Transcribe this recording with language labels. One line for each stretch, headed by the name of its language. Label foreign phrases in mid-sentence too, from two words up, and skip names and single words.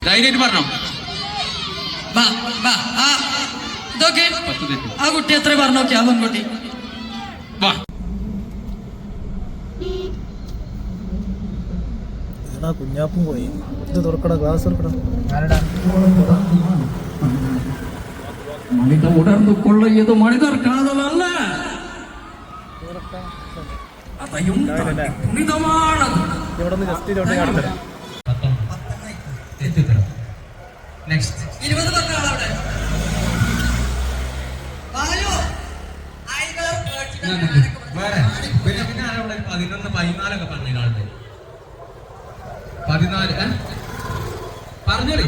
Malayalam: ധൈര്യമായിട്ട് പറഞ്ഞോ. ഇതൊക്കെ ആ കുട്ടി എത്ര പറഞ്ഞോക്കെ ആ പെൺകുട്ടി വാ. കുഞ്ഞാപ്പും പോയി. ഇത് തുറക്കട, ഗ്ലാസ് തുറക്കട.
Tamil: மனித உணர்ந்துகொள்ள இது மனிதர் காதல் அல்ல, அதையும் புனிதமானது.
Malayalam: ഇവിടെ നിന്ന് ജസ്റ്റ് ഇതോട്ട് കാണിത്തരാം. നെക്സ്റ്റ് 20 പറഞ്ഞ ആളവിടെ 11, 14 പറഞ്ഞ ആളുടെ 14 പറഞ്ഞോളി